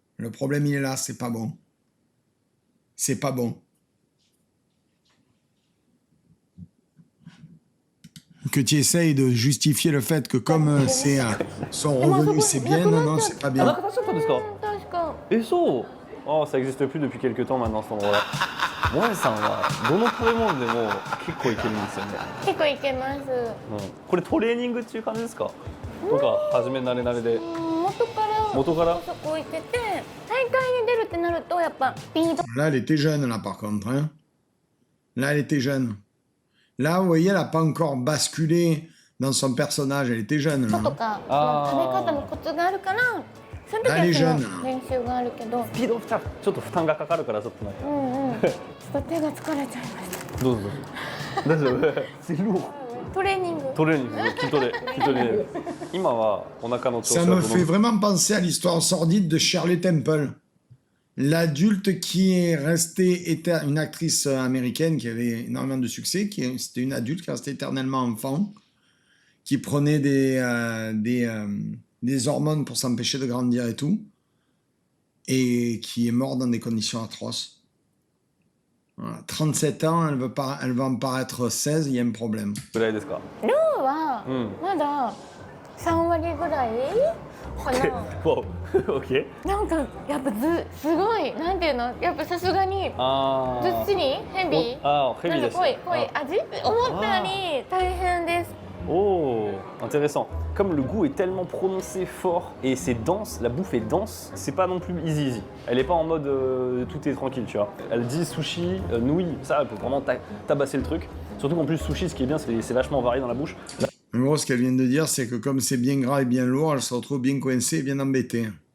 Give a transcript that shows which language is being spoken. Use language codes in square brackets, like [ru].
[fr] Le problème, il est là, c'est pas bon. C'est pas bon. Que tu essayes de justifier le fait que comme c'est son revenu, c'est bien. Non, c'est pas bien. [ja] あ、なかったんですか？確か。え、そう。 [fr] ああ、ça existe plus depuis quelques temps maintenant cet endroit-là。 [ja] もえさんはどの食べ物でも結構いけるんですよね。結構いけます。これトレーニングっていう感じですか？とか初め慣れで。元から。そこ行ってて、大会に出るってなるとやっぱスピード。 [fr] Là, elle était jeune, là, par contre. Hein. Là, elle était jeune. Là, vous voyez, elle n'a pas encore basculé dans son personnage. Elle était jeune. [ja] とか、食べ方のコツがあるから、その時はその練習があるけど。スピードちょっと負担がかかるからちょっとなんか。ちょっと手が疲れちゃいました。どうぞ。大丈夫。 [fr] c'est lourd。 [ja] トレーニング、筋トレ。今はお腹の調子 [fr] Ça [ja] は [fr] me fait vraiment penser à l'histoire sordide de Shirley Temple. l'adulte qui est resté une actrice américaine qui avait énormément de succès, c'était une adulte qui restait éternellement enfant, qui prenait des hormones pour s'empêcher de grandir et tout, et qui est morte dans des conditions atroces. Voilà. 37 ans, elle va en paraître 16, il y a un problème. [ja] ぐらいですか。ルーはまだ3割ぐらいかな。 [en] wow. OK。 [ja] なんかやっぱすごいなんていうのやっぱさすがにあずっしりヘビーヘビーです。濃い味って思ったより大変です。 [fr] Oh, intéressant. Comme le goût est tellement prononcé, fort et c'est dense, la bouffe est dense, c'est pas non plus easy. Elle est pas en mode tout est tranquille, tu vois. Elle dit sushi, nouilles, ça, elle peut vraiment tabasser le truc. Surtout qu'en plus, sushi, ce qui est bien, c'est vachement varié dans la bouche. En gros, ce qu'elle vient de dire, c'est que comme c'est bien gras et bien lourd, elle se retrouve bien coincée et bien embêtée.